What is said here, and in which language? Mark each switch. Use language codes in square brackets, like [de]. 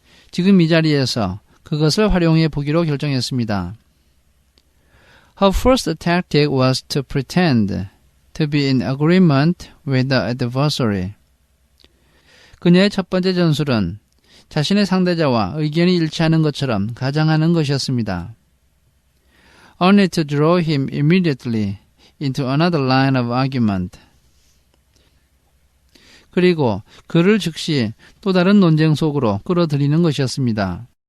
[ko] 지금 이 자리에서 그것을 활용해 보기로 결정했습니다. [en] Her first tactic was to pretend to be in agreement with the adversary. [ko] 그녀의 첫 번째 전술은 자신의 상대자와 의견이 일치하는 것처럼 가장하는 것이었습니다. [en] Only to draw him immediately into another line of argument. [ko] 그리고 그를 즉시 또 다른 논쟁 속으로 끌어들이는 것이었습니다.